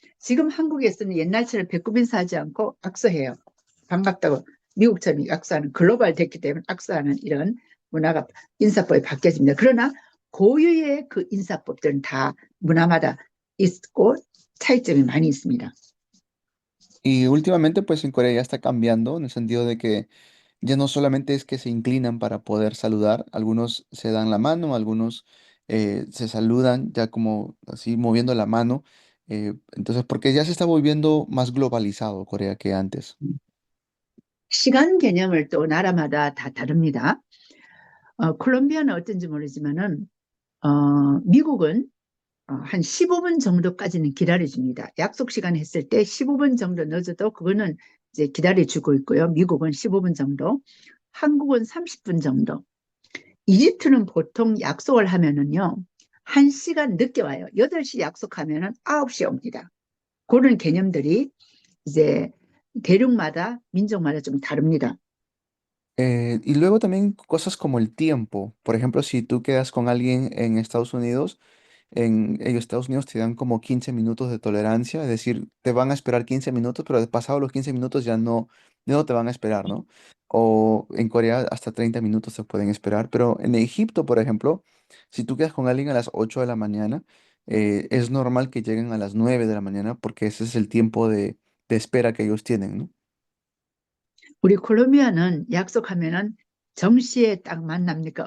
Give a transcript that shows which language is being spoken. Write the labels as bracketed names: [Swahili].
[Korean] 지금 한국에서는 옛날처럼 배꼽 인사하지 않고 악수해요. 반갑다고 미국처럼 악수하는 글로벌 됐기 때문에 악수하는 이런 문화가 인사법이 바뀌어집니다. 그러나 고유의 그 인사법들은 다 문화마다 있고 차이점이 많이 있습니다. [Spanish] y últimamente pues en Corea ya está cambiando en el sentido de que ya no solamente es que se inclinan para poder saludar, algunos se dan la mano, algunos se saludan ya como así moviendo la mano. Entonces, porque ya se está volviendo más globalizado Corea que antes. [Korean] 시간 개념을 또 나라마다 다 다릅니다. 콜롬비아는 어떤지 모르지만은 미국은 한 15분 정도까지는 기다려줍니다. 약속 시간 했을 때 15분 정도 늦어도 그거는 이제 기다려주고 있고요. 미국은 15분 정도, 한국은 30분 정도. 이집트는 보통 약속을 하면은요, 1시간 늦게 와요. 8시 약속하면은 9시에 옵니다. 그런 개념들이 이제 대륙마다, 민족마다 좀 다릅니다. [Spanish] Y luego también cosas como el tiempo. Por ejemplo, si tú quedas con alguien en Estados Unidos, en ellos, Estados Unidos te dan como 15 minutos de tolerancia, es decir, te van a esperar 15 minutos, pero pasado los 15 minutos ya no te van a esperar, ¿no? O en Corea hasta 30 minutos se pueden esperar, pero en Egipto, por ejemplo, si tú quedas con alguien a las 8 de la mañana, es normal que lleguen a las 9 de la mañana porque ese es el tiempo de espera que ellos tienen, ¿no? [Korean] 우리 콜롬비아는 약속하면은 정시에 딱 만납니까?